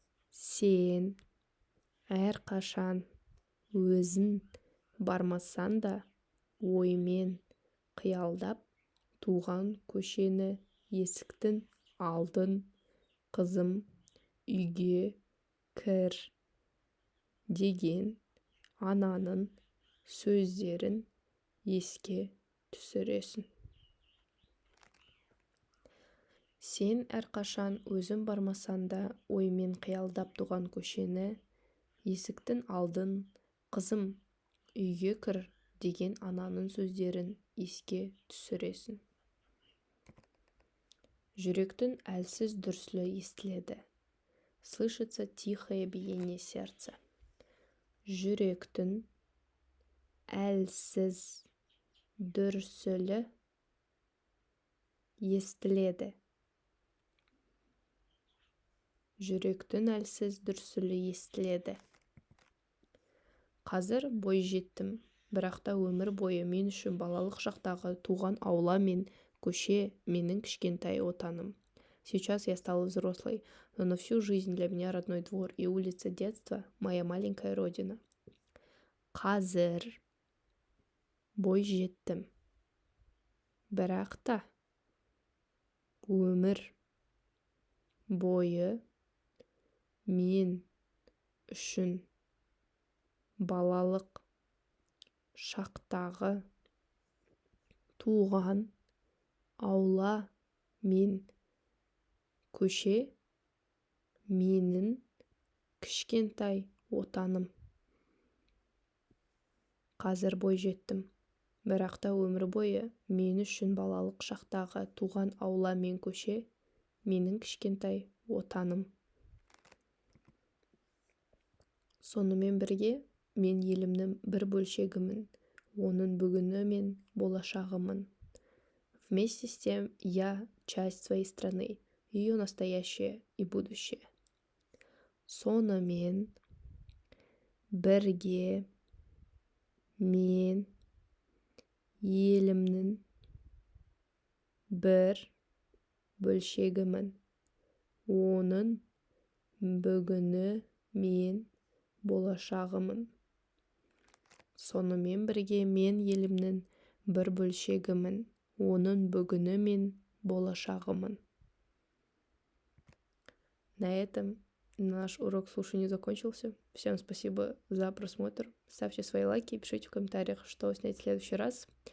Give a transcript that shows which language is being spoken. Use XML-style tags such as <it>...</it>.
<kk>Сен әрқашан өзің бармасан да, оймен қиялдап туған көшені, есіктің алдын, қызым үйге кір деген ананың сөздерін еске түсіресің. Сен әрқашан өзің бармасан да, оймен қиялдап туған көшені, есіктің алдын, қызым үйге кір деген ананың сөздерін еске түсіресің. Жүректің әлсіз дүрсілі естіледі.</kk> <ru>Слышится тихое биение сердца.</ru> <kk>Жүректің әлсіз дүрсілі естіледі. Жүректің әлсіз дүрсілі естіледі. Қазір бой жеттім, бірақ та өмір бойы мен үшін балалық шақтағы туған аула мен көше менің кішкентай отаным.</kk> <ru>Сейчас я стала взрослой, но на всю жизнь для меня родной двор и улица детства – моя маленькая родина.</ru> <kk>Қазір бой жеттім, бірақ та өмір бойы мен үшін балалық шақтағы туған аула мен көше менің кішкентай отаным. Қазір бой жеттім, бірақ та өмір бойы мен үшін балалық шақтағы туған аула мен көше менің кішкентай отаным. Сонымен бірге мен елімнің бір бөлшегімін, оның бүгіні мен болашағымын.</kk> <ru>Вместе с тем я часть своей страны, ее настоящее и будущее.</ru> <kk>Сонымен бірге мен елімнің бір бөлшегімін, оның бүгіні мен болашағымын. Сонымен бірге мен елімнің бір бөлшегімін, оның бүгіні мен болашағымын.</kk> <ru>На этом наш урок слушания закончился. Всем спасибо за просмотр. Ставьте свои лайки и пишите в комментариях, что снять в следующий раз.</ru>